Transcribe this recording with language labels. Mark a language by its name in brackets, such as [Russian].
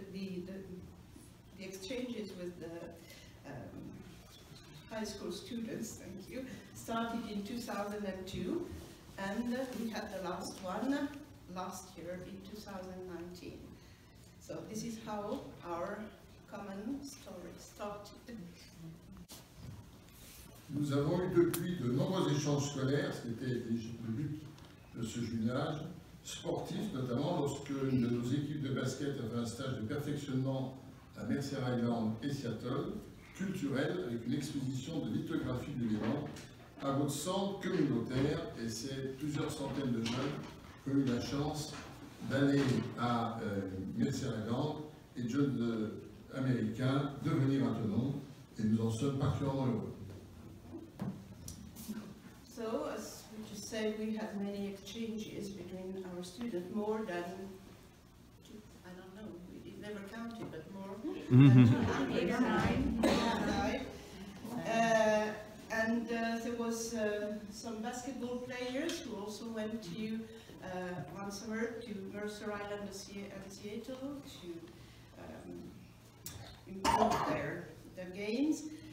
[English] The exchanges with the high school students, thank you, started in 2002, and we had the last one last year in 2019. So this is how our common story started. [French] Nous avons eu depuis de nombreux échanges scolaires, c'était le but de ce jumelage, sportifs notamment, lorsque une de nos équipes de basket a fait un stage de perfectionnement à Mercer Island et Seattle, culturel, avec une exposition de lithographie de l'élément à votre centre communautaire, et c'est plusieurs centaines de jeunes qui ont eu la chance d'aller à Mercer Island et de jeunes américains de venir à Thonon, et nous en sommes particulièrement heureux. [English] So, as we just said, we had many exchanges between our students, more than, I don't know, we never counted, but more than 209. And there was some basketball players who also went to one summer to Mercer Island and Seattle to improve their games.